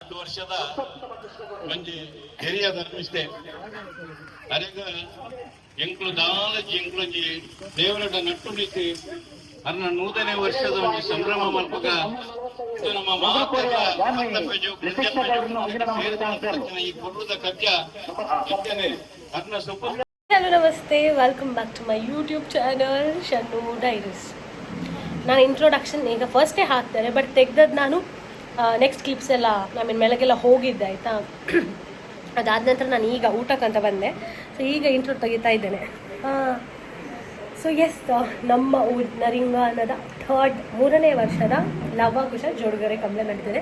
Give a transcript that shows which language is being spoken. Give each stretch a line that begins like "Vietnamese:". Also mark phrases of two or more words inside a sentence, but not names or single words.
Tulu: ವರ್ಷದ ಮಂಜಿ ಹಿರಿಯ ಧರ್ಮಿಷ್ಠೆ ಅರೆಗ ಎಂಕ್ಲು ದಾಲಜಿ ಎಂಕ್ಲೊಂಜಿ ದೇವರಡ ನಟ್ಟುಣಿಸಿ ಅನ್ನ 100ನೇ ವರ್ಷದ ಒಂದು ಸಂಭ್ರಮ ಮಲ್ಪಗ ನಮ್ಮ ಈ ಕೊಡುದ ಕಜ್ಜ ಅನ್ನ ಸೊಪ್ಪ.
English: Hello ನಮಸ್ತೆ, welcome back to my YouTube channel Shannu Diaries.
Kannada: ನಾನು ಇಂಟ್ರೊಡಕ್ಷನ್ ಈಗ ಫಸ್ಟೇ ಹಾಕ್ತಾರೆ, ಬಟ್ ತೆಗ್ದದ್ದು ನಾನು
English: next clips
Kannada: ಎಲ್ಲ ಮೇಲೆಗೆಲ್ಲ ಹೋಗಿದ್ದೆ ಆಯಿತಾ. ಅದಾದ ನಂತರ ನಾನು ಈಗ ಊಟಕ್ಕಂತ ಬಂದೆ. ಸೊ ಈಗ ಇಂಟ್ರೋ ತೆಗಿತಾ ಇದ್ದೇನೆ.
English: So yes,
Kannada: ನಮ್ಮ ನರಿಂಗಾನದ 3ನೇ ವರ್ಷದ ಲವಕುಶ ಜೋಡುಗೆರೆ ಕಂಬಳ ನಡೀತಿದೆ.